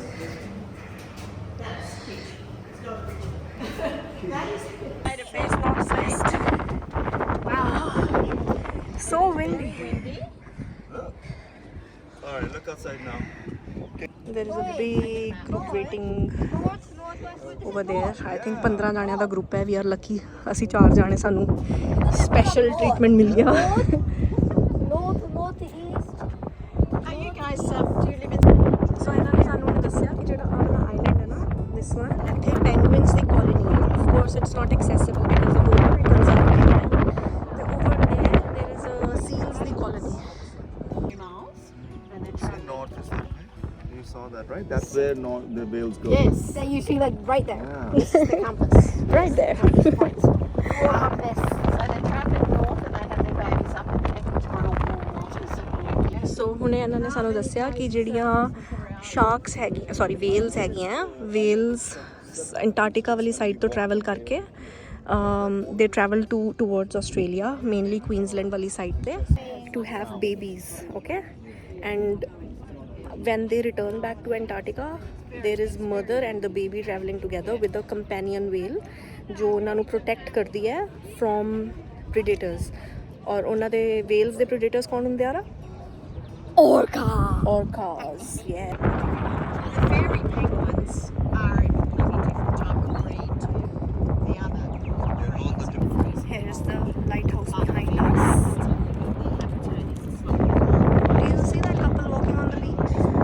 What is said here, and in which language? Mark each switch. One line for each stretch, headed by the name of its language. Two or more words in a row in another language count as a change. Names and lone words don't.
English: That's huge. It's not a bridge. That is good. Wow. So windy. Alright, look outside now. There is a big group waiting over there. I think
Punjabi: 15 ਜਾਣਿਆਂ ਦਾ ਗਰੁੱਪ ਹੈ.
English: We are lucky.
Punjabi: ਅਸੀਂ 4 ਜਾਣੇ ਸਾਨੂੰ
English: special treatment
Punjabi: ਮਿਲ ਗਿਆ.
English: North, east. Are you guys, do you live in...
Punjabi: ਸੋ ਇਹਨਾਂ ਨੇ ਸਾਨੂੰ ਦੱਸਿਆ ਕਿ ਜਿਹੜਾ ਆਹ ਵਾਲਾ ਆਈਲੈਂਡ ਹੈ ਨਾ,
English: this one,
Punjabi: ਇੱਥੇ penguins ਦੀ colony ਹੈ.
English: Of course it's not accessible because the whole conservation ਹੈ. ਤੇ over there is a seals ਦੀ colony. miles? And then See, north is that, right? You saw that, right? That's where the whales go. yes, That you see like right there. Yeah. this is the compass. Right there. Compass. So they travel north and they have their babies up in the equatorial warm waters.
Punjabi: ਸੋ ਹੁਣੇ ਇਹਨਾਂ ਨੇ ਸਾਨੂੰ ਦੱਸਿਆ ਕਿ ਜਿਹੜੀਆਂ ਸ਼ਾਰਕਸ ਹੈਗੀਆਂ,
English: sorry whales
Punjabi: ਹੈਗੀਆਂ, ਵੇਲਸ ਅੰਟਾਰਕਟਿਕਾ ਵਾਲੀ ਸਾਈਡ ਤੋਂ ਟਰੈਵਲ ਕਰਕੇ
English: they travel towards Australia,
Punjabi: ਮੇਨਲੀ ਕੁਈਨਜ਼ਲੈਂਡ ਵਾਲੀ ਸਾਈਡ ਤੇ
English: to have babies. OK, and when they return back to Antarctica, there is mother and the baby traveling together with a companion whale
Punjabi: ਜੋ ਉਹਨਾਂ ਨੂੰ ਪ੍ਰੋਟੈਕਟ ਕਰਦੀ ਹੈ
English: from predators.
Punjabi: ਔਰ ਉਹਨਾਂ ਦੇ whales ਦੇ predators ਕੌਣ ਹੁੰਦੇ ਆ?
English: Orcas, yeah. The fairy penguins are a completely different type of breed to the other. Here's the lighthouse behind us. Do you see that couple walking on the beach?